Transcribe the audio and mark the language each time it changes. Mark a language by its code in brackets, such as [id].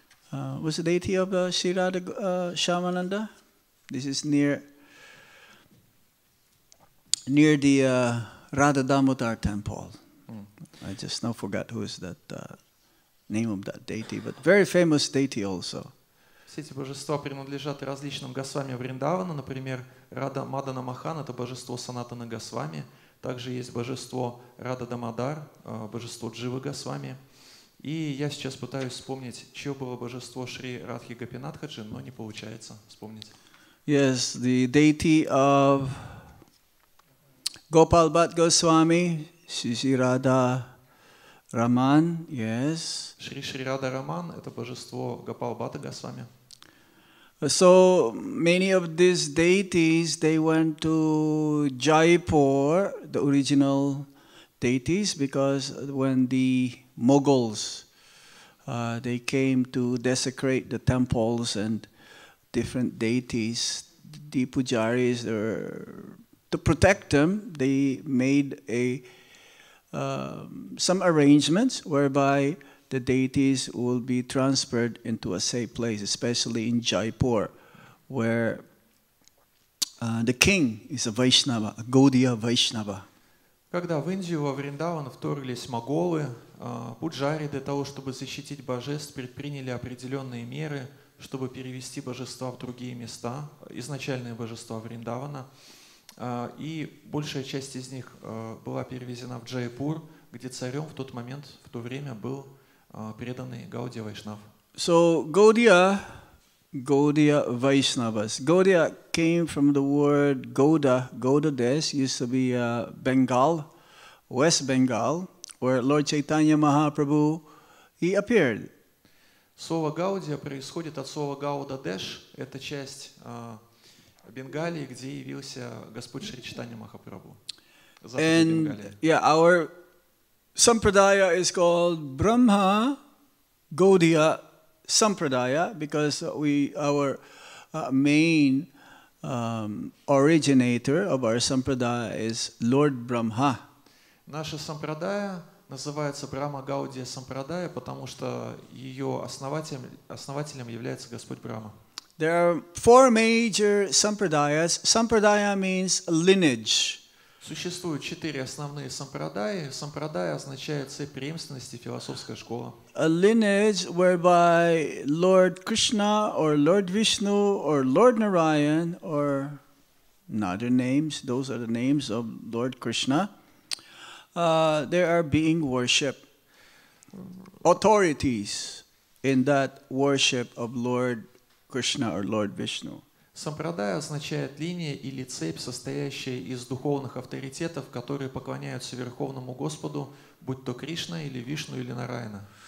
[en] What's the deity of Sri Radha Shamananda? This is near the Radha Damodar temple. I just now forgot who is that name of that deity, but very famous deity also. [ru] Все эти божества принадлежат различным Госвами Вриндавана, например, Рада Мадана Махан, это божество Санатана Госвами, также есть божество Рада Дамодар, божество Дживы Госвами. И я сейчас пытаюсь вспомнить, чье было божество Шри Радхи Гопинатхаджи, но не получается вспомнить. [en] Yes, the deity of Gopal Bhatt Goswami, Shri Radha Raman, yes. [ru] Шри Рада Раман, это божество Гопал Бхатта Госвами. [en] So many of these deities, they went to Jaipur, the original deities, because when the Mughals, they came to desecrate the temples and different deities, the pujaris, to protect them, they made some arrangements whereby the deities will be transferred into a safe place, especially in Jaipur, where the king is a Vaishnava, a Gaudiya Vaishnava. [ru] Когда в Индию, во Вриндаван вторглись моголы, пуджари для того, чтобы защитить божеств, предприняли определенные меры, чтобы перевести божества в другие места, изначальные божества Вриндавана. И большая часть из них была перевезена в Джайпур, где царем в тот момент, в то время был преданный Гаудия Вайшнав. [en] So Gaudiya Vaishnavas. Gaudiya came from the word Gauda. Gauda Desh used to be Bengal, West Bengal, where Lord Chaitanya Mahaprabhu, he appeared. [ru] Слово Гаудия происходит от слова Гауда Деш. Это часть Бенгалии, где явился Господь Шри Чайтанья Махапрабху. [en] And yeah, our Sampradaya is called Brahma Gaudiya Sampradaya because our main originator of our Sampradaya is Lord Brahma. [ru] Наша Сампрадая называется Брахма Гаудия Сампрадая, потому что ее основателем является Господь Брахма. [en] There are 4 major Sampradayas. Sampradaya means lineage. [ru] Существует 4 основные сампрадаи. Сампрадая означает цепь преемственности, философская школа. [en] A lineage whereby Lord Krishna or Lord Vishnu or Lord Narayan or other names, those are the names of Lord Krishna, they are being worshipped. Authorities in that worship of Lord Krishna or Lord Vishnu. [ru] Сампрадая означает линия или цепь, состоящая из духовных авторитетов, которые поклоняются Верховному Господу, будь то Кришна или Вишну или Нараяна.